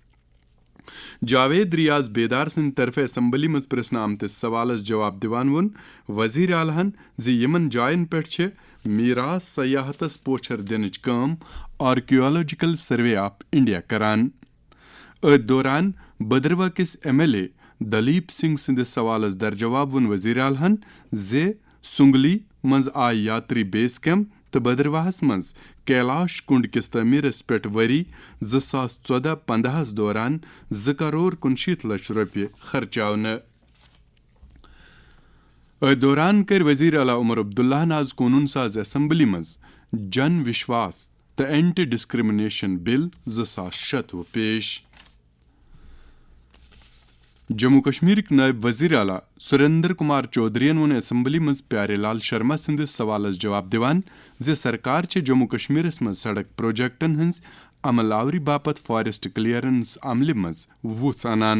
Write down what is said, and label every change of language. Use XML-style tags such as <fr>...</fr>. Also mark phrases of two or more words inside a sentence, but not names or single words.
<ks>جاوید ریاض بیدار سند طرف اسمبلی مز پرسنہ آمتس سوالس جواب دیوان ون وزیر اعلیٰ زِ یمن جائن پہ میراث سیاحتس پوچھر دنچ کام آرکیولوجیکل سروے آف انڈیا کران۔ ات دوران بدرواہ کس MLA دلیپ سنگھ سندس سوالس در جواب ون وزیر اعلیٰ زِ سنگلی مز آئی یاتری</ks> <en>base camp</en> <ks>تو بدرواہس مز کیلاش کنڈ کس تعمیرس پہ وری 2014-15 دوران 2 کروڑ 69 لچھ روپیہ خرچاونہ۔ دوران کر وزیر اعلیٰ عمر عبداللہ آز قانون ساز اسمبلی مز جن وشواس تو اینٹی ڈسکرمنیشن بل 2026 پیش۔ جموں کشمیر نائب وزیر اعلیٰ سریندر کمار چودھرین ون اسمبلی مز پیارے لال شرما سندس سوالس جواب دیوان زِ سرکار چھ جموں کشمیرس مز سڑک پروجیکٹن ہنز عمل آوری باپت</ks> <en>forest clearance</en> <ks>عملہ مز وُژھ انان۔</ks>